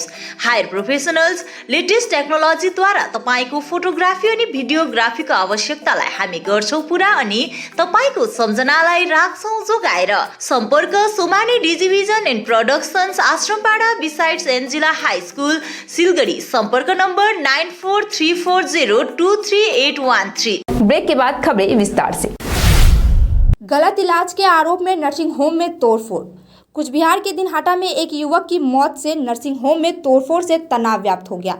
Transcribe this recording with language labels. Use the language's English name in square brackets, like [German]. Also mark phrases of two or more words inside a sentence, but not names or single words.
[English] hire professionals, [Nepali] लेटेस्ट टेक्नोलोजीद्वारा तपाईँको फोटोग्राफी अनि भिडियोग्राफीको आवश्यकतालाई हामी गर्छौँ पुरा अनि तपाईको सम्झनालाई राख्छौं जोगाएर। सम्पर्क सोमानी डिजिभिजन एन्ड प्रोडक्सन्स, आश्रमपाडा बिसाइड्स एन्जिला हाई स्कुल, सिलगढी। [Hindi] संपर्क नंबर 9434023813। ब्रेक के बाद खबरें विस्तार से। गलत इलाज के आरोप में नर्सिंग होम में तोड़फोड़। कुछ बिहार के दिनहाटा में एक युवक की मौत से नर्सिंग होम में तोड़फोड़ से तनाव व्याप्त हो गया।